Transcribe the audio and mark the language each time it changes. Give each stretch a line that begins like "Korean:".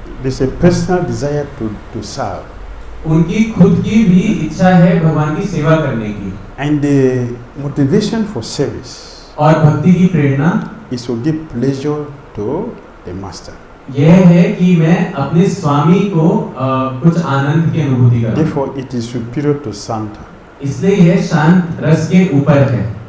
English: There's a personal desire to serve.
Hindi: उनकी खुद की भी इच्छा है भगवान की सेवा करने की.
English: And the motivation for service
Hindi: और भक्ति की प्रेरणा
English: is to give pleasure to the master.
Hindi: यह है कि मैं अपने स्वामी को कुछ आनंद की अनुभूति कराऊं।
English: Therefore, it is superior to Santa.
Hindi: इसलिए यह शांत रस के ऊपर है।